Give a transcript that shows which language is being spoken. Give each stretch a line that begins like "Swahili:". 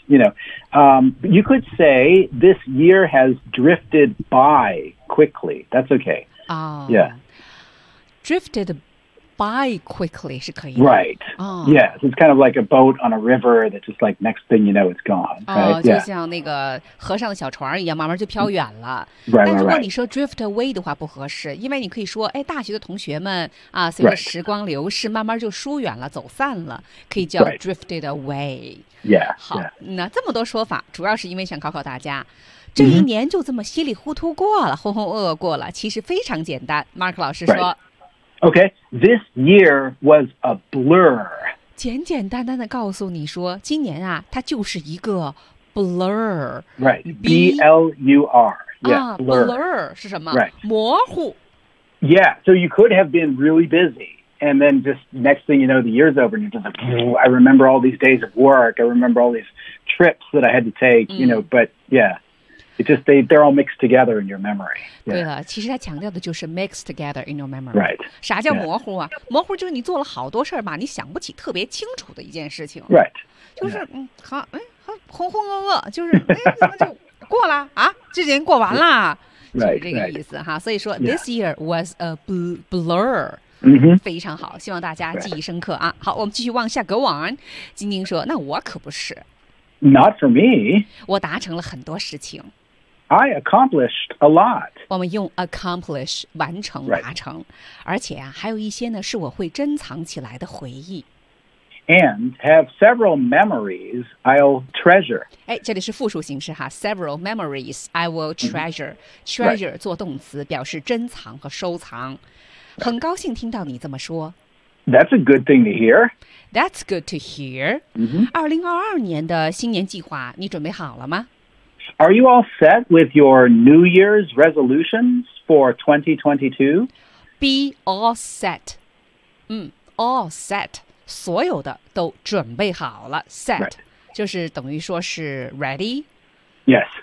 English: You know, you could say this year has drifted by quickly. That's okay. Yeah. Drifted by quickly
Chinese: 是可以的。
English: Right. Yeah. So it's kind of like a boat on a river that just like next thing you know, it's gone. Right?
Chinese: 就像那个河上的小船一样，慢慢就飘远了。
English: Right,
Chinese: 但如果你说 drift away 的话不合适，因为你可以说，哎，大学的同学们啊，随着时光流逝，慢慢就疏远了，走散了，可以叫 drifted away。
English: Yeah.
Chinese: 好，
English: yeah.
Chinese: 那这么多说法，主要是因为想考考大家。这一年就这么稀里糊涂过了，浑浑噩噩过了，其实非常简单。 Mark 老师说。
English: Right. Okay, this year was a blur.
Chinese: 简简单单的告诉你说，今年啊，它就是一个 blur.
English: Right, B-L-U-R. Yeah, blur.
Chinese: Blur 是什么？
English: Right.
Chinese: 模糊。
English: Yeah, so you could have been really busy, and then just next thing you know, the year's over, and you're just like, I remember all these days of work, I remember all these trips that I had to take, you know, but yeah. It just they're all mixed together in your memory.、Yeah.
Chinese: 对了，其实他强调的就是
English: mixed together in your memory. Right.
Chinese: 啥叫模糊啊？ Yeah. 模糊就是你做了好多事儿吧，你想不起特别清楚的一件事情。
English: Right.
Chinese: 就是、yeah. 好，浑浑噩噩，就是怎么就过了啊？这年过完了，
English: right,
Chinese: 就是这个意思哈。
English: Right.
Chinese: 所以说、
English: yeah. this year was a blur.
Chinese: 嗯哼，非常好，希望大家记忆深刻啊。Right. 好，我们继续往下 go on。晶晶说：“那我可不是。
English: ”Not for me.
Chinese: 我达成了很多事情。
English: I accomplished a lot.
Chinese: 我们用 accomplish 完成、
English: right.
Chinese: 达成，而且啊，还有一些呢，是我会珍藏起来的回忆。
English: And have several memories I'll treasure.
Chinese: 哎，这里是复数形式哈 ，
English: several memories I will treasure.、
Chinese: Mm-hmm. Treasure、
English: right.
Chinese: 做动词，表示珍藏和收藏。很高兴听到你这么说。
English: That's a good thing to hear. That's good to hear. 2022年的新年计划，你准备好了吗？ Are you all set with your New Year's resolutions for 2022? Be all set. All set.
Chinese: 所有的都准备好了。Set、
English: right.
Chinese: 就是等于说是 ready.
English: Yes.